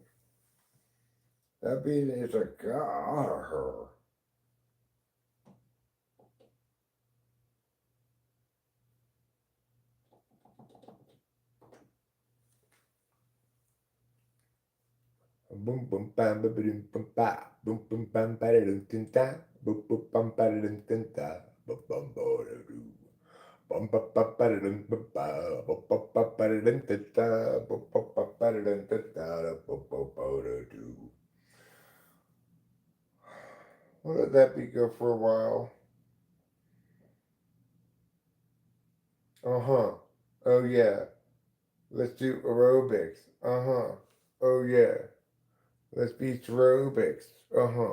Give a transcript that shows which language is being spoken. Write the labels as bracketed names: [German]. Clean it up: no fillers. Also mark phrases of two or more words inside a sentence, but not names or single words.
[English] That beat is a gar. Boom boom bam ba boom boom ba boom boom bam ba dum dum da boom boom bam ba dum dum da boom bum bo doo bum ba ba ba dum ba ba bum ba ba ba dum dum da bum ba ba ba dum dum da bum bo bo doo. We'll let that be go for a while. Uh-huh. Oh yeah. Let's do aerobics. Uh-huh. Oh yeah. Let's be aerobics. Uh-huh.